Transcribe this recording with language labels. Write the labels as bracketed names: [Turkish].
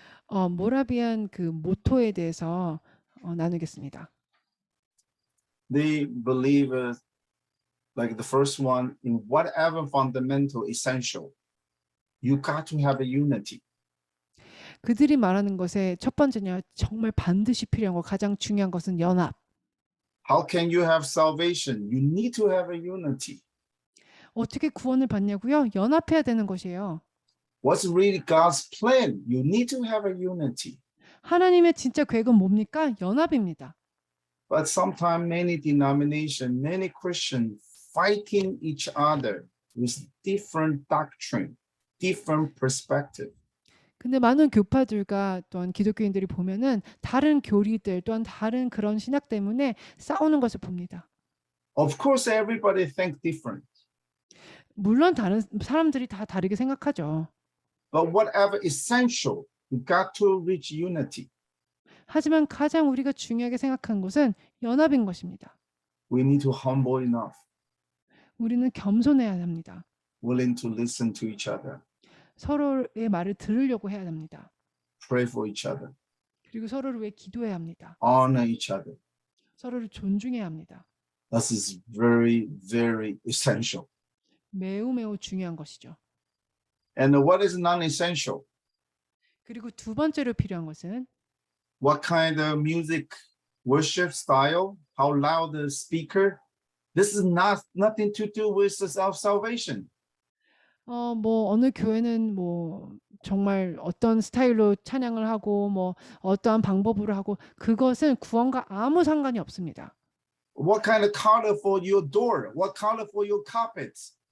[Korean] 모라비안 그 모토에 대해서 나누겠습니다. [English] They believe, like the first one, in whatever fundamental essential, you got to have a unity. [Korean] 그들이 말하는 것의 첫 번째냐 정말 반드시 필요한 것 가장 중요한 것은 연합. [English] How can you have salvation? You need to have a unity. [Korean] 어떻게 구원을 받냐고요? 연합해야 되는 것이에요. [English] What's really God's plan? You need to have a unity. [Korean] 하나님의 진짜 계획은 뭡니까? 연합입니다. [English] But sometimes many denominations, many Christians fighting each other with different doctrine, different perspective. [Korean] 근데 많은 교파들과 또한 기독교인들이 보면은 다른 교리들 또한 다른 그런 신학 때문에 싸우는 것을 봅니다. [English] Of course, everybody think different. [Korean] 물론 다른 사람들이 다 다르게 생각하죠. [English] But whatever essential, we got to reach unity. [Korean] 하지만 가장 우리가 중요하게 생각한 것은 연합인 것입니다. [English] We need to humble enough, [Korean] 우리는 겸손해야 합니다. [English] willing to listen to each other, [Korean] 서로의 말을 들으려고 해야 합니다. [English] pray for each other, [Korean] 그리고 서로를 위해 기도해야 합니다. [English] honor each other. [Korean] 서로를 존중해야 합니다. [English] This is very, very essential. [Korean] 매우 매우 중요한 것이죠. [English] And what is non-essential? [Korean] 그리고 두 번째로 필요한 것은 [English] What kind of music, worship style, how loud the speaker? This is nothing to do with the salvation. [Korean] 뭐 어느 교회는 뭐 정말 어떤 스타일로 찬양을 하고 뭐 어떠한 방법으로 하고 그것은 구원과 아무 상관이 없습니다. [English] What kind of color for your door? What color for your carpets?